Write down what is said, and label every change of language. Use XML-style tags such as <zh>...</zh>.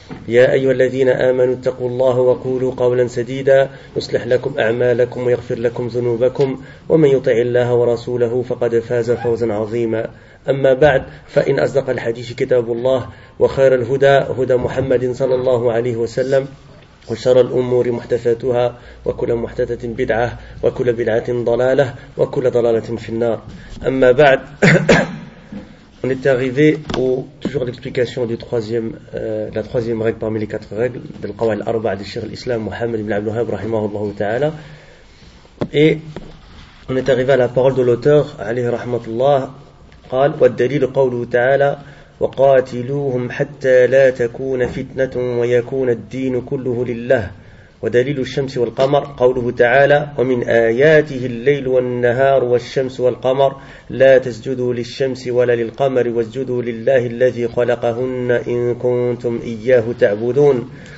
<ar>يا أيها الذين آمنوا اتقوا الله وقولوا قولا سديدا يصلح لكم أعمالكم ويغفر لكم ذنوبكم ومن يطع الله ورسوله فقد فاز فوزا عظيما. أما بعد فإن أصدق الحديث كتاب الله وخير الهدى هدى محمد صلى الله عليه وسلم وشر الأمور محدثاتها وكل محدثة بدعة وكل بدعة ضلالة وكل ضلالة في النار. أما بعد</ar> <fr>on est arrivé au toujours l'explication du troisième la troisième règle parmi les quatre règles de القواعد الأربعة de Cheikh l'Islam Mohammed ibn Abdul Wahhab</fr> <ar>رحمه الله تعالى.</ar> <fr>Et on est arrivé à la parole de l'auteur</fr> <ar>عليه رحمة الله قال والدليل قوله تعالى وقاتلوهم حتى لا تكون فتنة ويكون الدين كله لله. ودليل الشمس والقمر قوله تعالى ومن آياته الليل والنهار والشمس والقمر لا تسجدوا للشمس ولا للقمر واسجدوا لله الذي خلقهن إن كنتم إياه تعبدون.</ar>